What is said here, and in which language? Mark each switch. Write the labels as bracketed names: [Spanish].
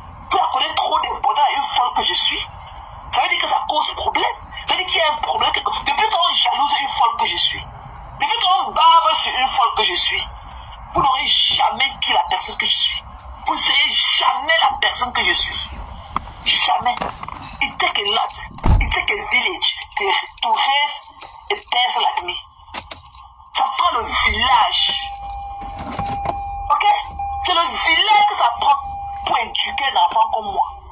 [French] Vous accordez trop d'importance à une folle que je suis. Ça veut dire que ça cause problème. Ça veut dire qu'il y a un problème. Depuis quand on jalouse une folle que je suis, depuis quand on barbe sur une folle que je suis, vous n'aurez jamais qui la personne que je suis. Vous ne serez jamais la personne que je suis. Jamais. [English] It take a lot. It take a village to raise a person like me. [French] Ça prend le village. Ok? C'est le village que ça prend pour éduquer un enfant comme moi.